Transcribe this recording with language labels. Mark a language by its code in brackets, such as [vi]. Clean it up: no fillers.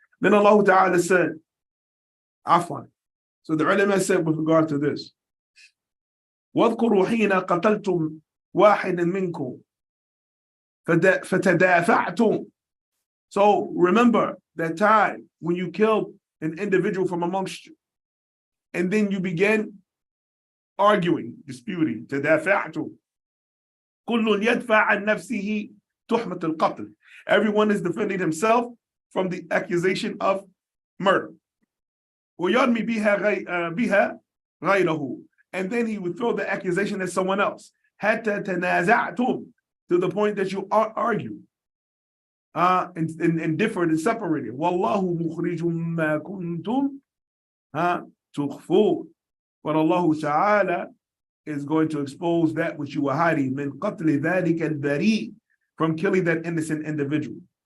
[en] Then Allah Ta'ala said, Afwan. So the ulama said with regard to this, [ar] وَاذْكُرُوا حِينَ قَتَلْتُمْ وَاحِدًا مِنْكُمْ فَتَدَافَعْتُمْ. [en] So remember that time when you killed an individual from amongst you, and then you began arguing, disputing, [ar] تَدَافَعْتُمْ. كل يدفع عن نفسه تهمة القتل. [en] Everyone is defending himself from the accusation of murder. [ar] ويرمي بها غيره. [en] And then he would throw the accusation at someone else. [ar] حتى تنازعتم, [en] to the point that you argue and differed and separated. [ar] والله مخرج ما كنتم تخفون. [en] But Allah Ta'ala is going to expose that which you were hiding, [ar] min qatli dhalika al-bari, [en] from killing that innocent individual.